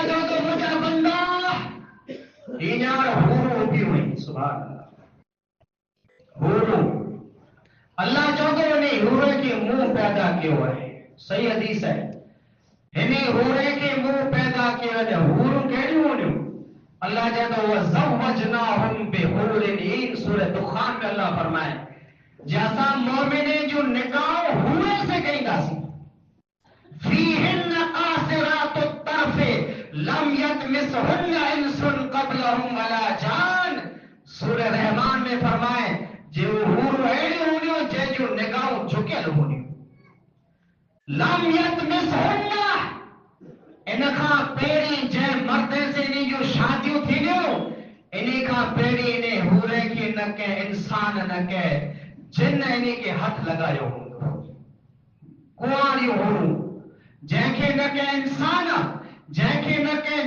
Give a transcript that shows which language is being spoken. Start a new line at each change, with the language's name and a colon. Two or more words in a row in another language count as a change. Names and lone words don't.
Sindhi: चवंदो मुंहिंजा बंदा हींअर हूरूं उभियूं आहिनि
Arabic: سبحان الله
Sindhi: हूरूं अल्लाह चवंदो उन हूरे खे मूं पैदा कयो आहे सही हदीस आहे हिन हूरे खे मूं पैदा कयो आहे हूरूं कहिड़ियूं हूंदियूं अल्लाह चवंदो
Arabic: وزوجناهم بحور عين
Sindhi: सूरह दुखान में अल्लाह फरमाए जे असां मोमिने जो निकाह हूरे से कईंदासीं
Arabic: فيهن قاصرات الطرف لم يطمثهن إنس قبلهم ولا جان सूरह रहमान में फरमाए जे
Sindhi: हूरूं अहिड़ियूं हूंदियूं जंहिंजूं निगाहूं झुकियल हूंदियूं
Arabic: لم يطمثهن
Sindhi: इन खां पहिरीं जंहिं मर्द से इन जूं शादियूं थींदियूं इन खां पहिरीं इन हूरे खे न कंहिं इंसान न कंहिं जिन इन खे हथ लॻायो हूंदो कुंवारियूं हूरूं जंहिंखे न कंहिं इंसान जंहिंखे न कंहिं